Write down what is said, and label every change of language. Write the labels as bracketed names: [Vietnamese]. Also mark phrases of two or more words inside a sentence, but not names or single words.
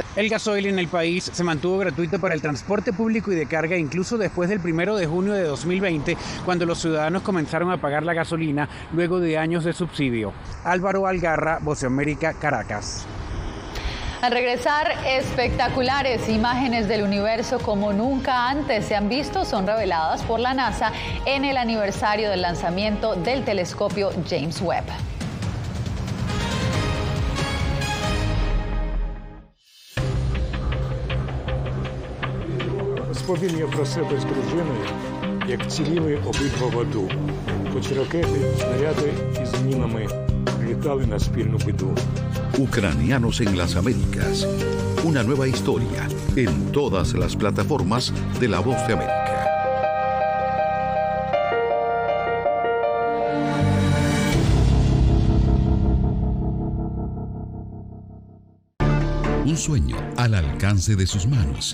[Spanish] El gasoil en el país se mantuvo gratuito para el transporte público y de carga incluso después del 1 de junio de 2020, cuando los ciudadanos comenzaron a pagar la gasolina luego de años de subsidio. Álvaro Algarra, Voz de América, Caracas. Al regresar, espectaculares imágenes del universo como nunca antes se han visto son reveladas por la NASA en el aniversario del lanzamiento del telescopio James Webb. [Ukrainian] Розповім я про себе з дружиною, як ціліли обидва в аду. Хоч ракети, снаряди із мінами літали на спільну біду. [Spanish] Ucranianos en las Américas. Una nueva historia en todas las plataformas de La Voz de América. Un sueño al alcance de sus manos.